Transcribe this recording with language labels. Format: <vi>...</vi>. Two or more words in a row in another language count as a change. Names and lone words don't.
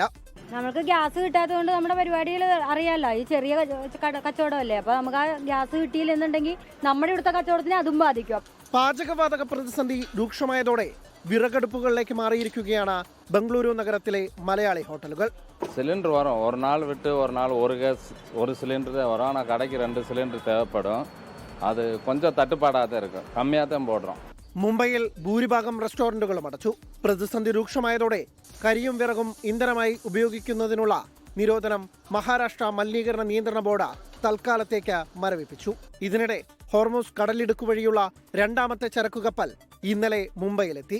<ml>നമുക്ക് ഗ്യാസ് കിട്ടാത്തതുകൊണ്ട് നമ്മുടെ പരിപാടികൾ അറിയാമല്ലോ, ഈ ചെറിയ കച്ചവടമല്ലേ, അപ്പൊ നമുക്ക് ആ ഗ്യാസ് കിട്ടിയില്ലെന്നുണ്ടെങ്കിൽ നമ്മുടെ ഇവിടുത്തെ കച്ചവടത്തിന് അതും ബാധിക്കും. പാചകവാതക പ്രതിസന്ധി രൂക്ഷമായതോടെ വിറകടുപ്പുകളിലേക്ക് മാറിയിരിക്കുകയാണ് ബംഗളൂരു നഗരത്തിലെ മലയാളി ഹോട്ടലുകൾ.</ml> <ta>சிலிண்டர் வரும், ஒரு நாள் விட்டு ஒரு நாள் ஒரு கேஸ் ஒரு சிலிண்டர் தான் வரும். ஆனால் கடைக்கு 2 சிலிண்டர் தேவைப்படும். அது கொஞ்சம் தட்டுப்பாடாக தான் இருக்கும், கம்மியாக தான் போடுறோம்.</ta> <ml>മുംബൈയിൽ ഭൂരിഭാഗം റെസ്റ്റോറന്റുകളും അടച്ചു. പ്രതിസന്ധി രൂക്ഷമായതോടെ കരിയും വിറകും ഇന്ധനമായി ഉപയോഗിക്കുന്നതിനുള്ള നിരോധനം മഹാരാഷ്ട്ര മലിനീകരണ നിയന്ത്രണ ബോർഡ് തൽക്കാലത്തേക്ക് മരവിപ്പിച്ചു. ഇതിനിടെ ഹോർമൂസ് കടലിടുക്ക് വഴിയുള്ള രണ്ടാമത്തെ ചരക്കു കപ്പൽ ഇന്നലെ മുംബൈയിലെത്തി.</ml>